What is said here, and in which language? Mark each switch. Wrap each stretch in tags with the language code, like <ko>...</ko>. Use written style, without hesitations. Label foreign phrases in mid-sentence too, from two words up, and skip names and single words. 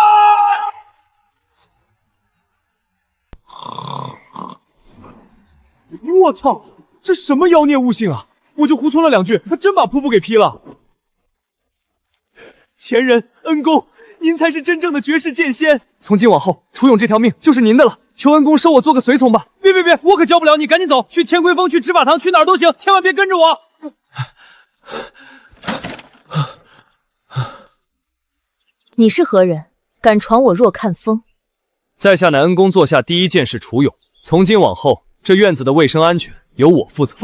<zh>我操，這什麼妖孽悟性啊！我就胡諉了2句，他真把瀑布給劈了。前人恩公，您才是真正的絕世劍仙。從今往後，楚勇這條命就是您的了，求恩公收我做個隨從吧。別，我可教不了你，趕緊走，去天歸峰，去執法堂，去哪兒都行，千萬別跟着我。你是何人？敢闖我若看峰？在下乃恩公座下第一劍士楚勇，從今往後，這院子的衛生安全由我負責。</zh>